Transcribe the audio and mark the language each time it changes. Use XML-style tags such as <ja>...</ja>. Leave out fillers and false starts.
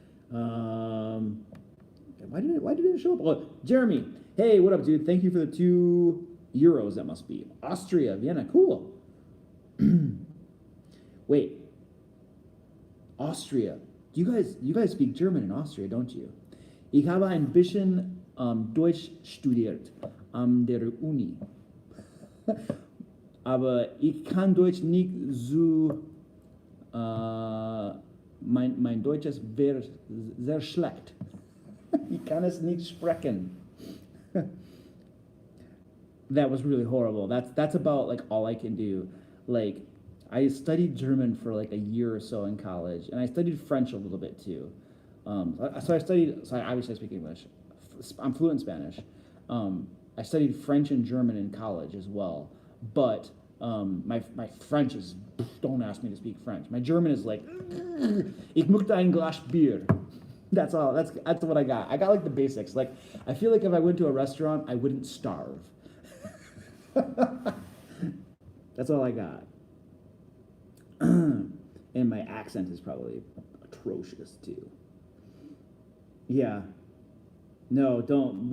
<en>Why did it show up? Oh, Jeremy. Hey, what up, dude? Thank you for the 2 Euros, that must be. Austria, Vienna, cool. Wait. Austria. You guys speak German in Austria, don't you?</en> <de>Ich habe ein bisschen Deutsch studiert an der Uni. Aber ich kann Deutsch nicht so, mein Deutsch ist sehr schlecht. Ich kann es nicht sprechen.</de> <en>That was really horrible. That's about like all I can do. Like, I studied German for like a year or so in college, and I studied French a little bit too. So obviously I speak English. I'm fluent in Spanish. I studied French and German in college as well, but my French is, don't ask me to speak French. My German is like,</en> <de>ich möchte ein Glas Bier.</de> <en>That's all. That's what I got. I got like the basics. Like, I feel like if I went to a restaurant, I wouldn't starve. That's all I got. And my accent is probably atrocious too. Yeah. No, don't.</en>